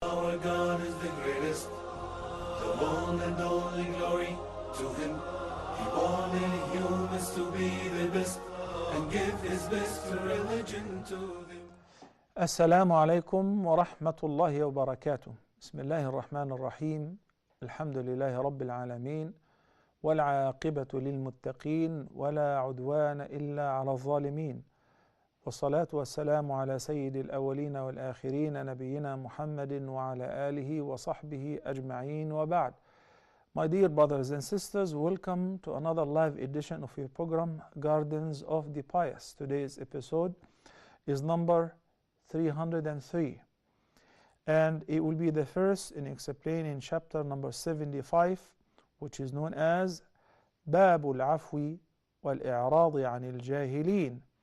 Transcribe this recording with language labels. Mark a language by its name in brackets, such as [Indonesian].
[English] Our God is the greatest, the one and only glory to Him. He wanted humans to be the best and give His best religion to them. [Arabic] السلام عليكم ورحمة الله وبركاته. بسم الله الرحمن الرحيم. الحمد لله رب العالمين والعاقبة للمتقين ولا عدوان إلا على الظالمين، والصلاة والسلام على سيد الأولين والآخرين نبينا محمد وعلى آله وصحبه أجمعين وبعد. [English] My dear brothers and sisters, welcome to another live edition of your program Gardens of the Pious. Today's episode is number 303, and it will be the first in explaining chapter number 75, which is known as [Arabic] باب العفو والإعراض عن الجاهلين.